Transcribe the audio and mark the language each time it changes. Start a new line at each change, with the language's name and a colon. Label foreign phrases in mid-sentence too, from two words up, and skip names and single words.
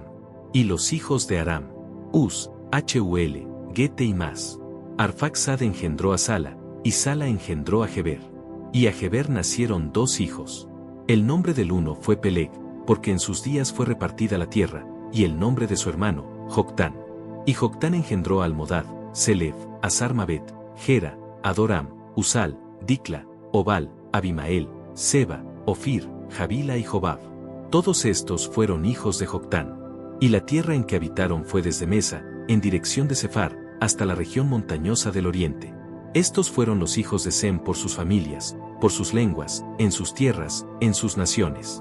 Spanish: Y los hijos de Aram, Uz, Hul, Gete y más. Arfaxad engendró a Sala, y Sala engendró a Heber. Y a Heber nacieron 2 hijos. El nombre del uno fue Peleg, porque en sus días fue repartida la tierra, y el nombre de su hermano, Joctán. Y Joctán engendró a Almodad, Selef, Asarmabet, Gera, Adoram, Usal, Dicla, Obal, Abimael, Seba, Ofir, Javila y Jobab. Todos estos fueron hijos de Joctán. Y la tierra en que habitaron fue desde Mesa, en dirección de Sefar, hasta la región montañosa del oriente. Estos fueron los hijos de Sem por sus familias, por sus lenguas, en sus tierras, en sus naciones.